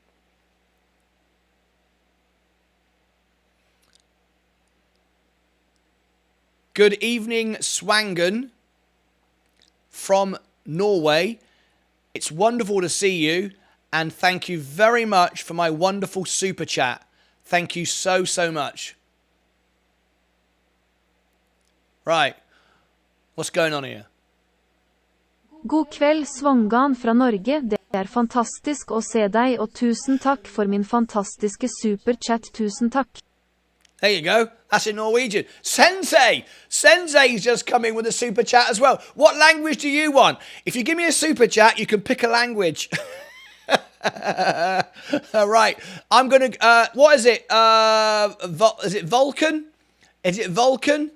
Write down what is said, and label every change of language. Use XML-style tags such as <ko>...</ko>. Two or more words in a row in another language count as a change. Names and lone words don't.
<en>Good evening, Swangan from Norway. It's wonderful to see you, and thank you very much for my wonderful super chat. Thank you so much. Right, what's going on here?</en> <no>God kveld, Svangan fra Norge. Det fantastisk å se deg, og tusen takk for min fantastiske superchat. Tusen takk.</no> <en>There you go. That's in Norwegian. Sensei. Sensei's just come in with a super chat as well. What language do you want? If you give me a super chat, you can pick a language. All right. I'm going to... what is it? Is it Vulcan? Is it Vulcan?</en>